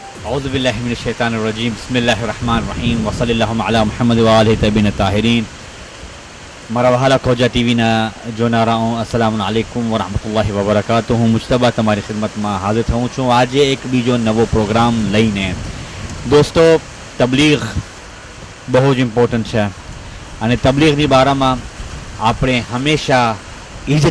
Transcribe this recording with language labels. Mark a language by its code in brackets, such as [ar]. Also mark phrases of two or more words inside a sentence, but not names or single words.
[ar] أعوذ بالله من الشيطان الرجيم بسم الله الرحمن الرحيم وصلى الله على محمد وآله الطيبين الطاهرين [gu] મરવાલા ખોજા ટીવીના જોનારાઓ [ar] السلام عليكم ورحمة الله وبركاته [gu] મુજતબા તમારી ખિદમતમાં હાજર થઉં છું આજે એક બીજો નવો પ્રોગ્રામ લઈને। દોસ્તો, તબલીગ બહુ જ ઇમ્પોર્ટન્ટ છે અને તબલીગની બારામાં આપણે હંમેશા એ જ